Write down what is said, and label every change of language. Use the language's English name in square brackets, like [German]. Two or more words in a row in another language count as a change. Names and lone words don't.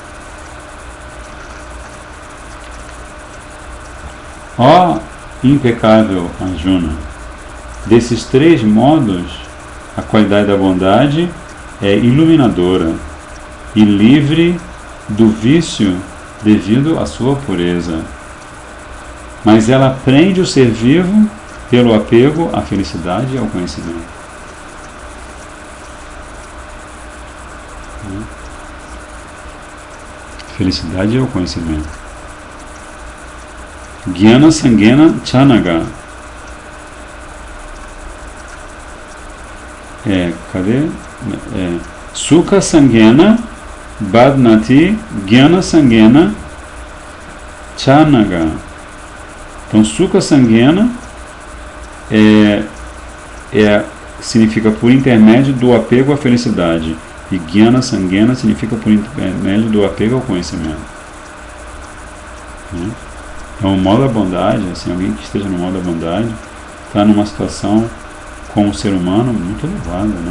[Portuguese] Ó impecável Arjuna, desses 3 modos, a qualidade da bondade é iluminadora e livre do vício devido à sua pureza. Mas ela prende o ser vivo pelo apego à felicidade e ao conhecimento. Felicidade e ao conhecimento. [Sanskrit] Jnana Sangena Chanaga. [Portuguese] Cadê? [Sanskrit] Sukha Sangena Badnati Jnana Sangena Chanaga. [Portuguese] Então, [Sanskrit] Sukha Sangena [Portuguese] significa por intermédio do apego à felicidade. E [Sanskrit] Jnana Sangena [Portuguese] significa por intermédio do apego ao conhecimento. Né? Então, o modo da bondade, assim, alguém que esteja no modo da bondade, está numa situação com o ser humano muito elevada, né?